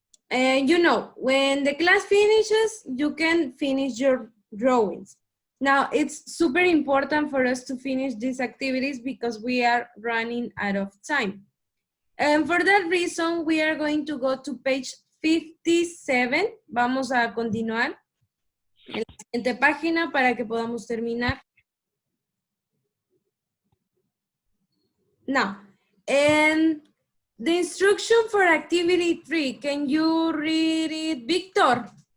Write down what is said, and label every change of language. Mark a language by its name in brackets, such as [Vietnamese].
[English] You know, when the class finishes, you can finish your drawings. Now, it's super important for us to finish these activities because we are running out of time. And for that reason, we are going to go to page 57. [Spanish] Vamos a continuar en la siguiente página para que podamos terminar. [English] Now, and the instruction for activity 3, can you read it, Victor?